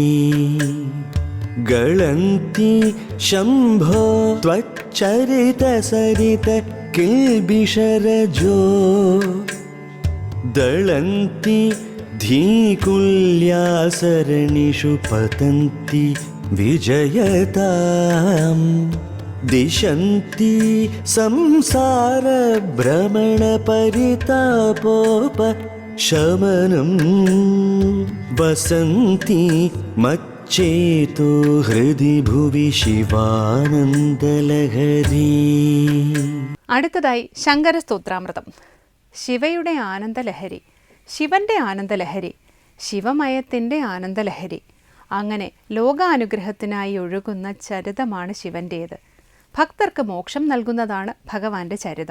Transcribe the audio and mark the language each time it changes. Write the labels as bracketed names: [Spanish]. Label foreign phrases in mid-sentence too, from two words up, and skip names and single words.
[Sanskrit] ഗളന്തി ശംഭോ ത്വച്ചരിത സരിത കിൽബിഷരജോ ദളന്തി ധീകുല്യാസരണിഷു പതന്തി വിജയതാം दिशन्ति संसारभ्रमणपरितापोपशमनं वसन्ति मच्चेतो हृदि भुवि शिवानन्दलहरी. [Malayalam] അടുത്തതായി ശങ്കരസ്തോത്രാമൃതം. ശിവയുടെ ആനന്ദലഹരി, ശിവന്റെ ആനന്ദലഹരി, ശിവമയത്തിൻ്റെ ആനന്ദലഹരി. അങ്ങനെ ലോകാനുഗ്രഹത്തിനായി ഒഴുകുന്ന ചരിതമാണ് ശിവൻ്റേത്. ഭക്തർക്ക് മോക്ഷം നൽകുന്നതാണ് ഭഗവാന്റെ ചരിതം.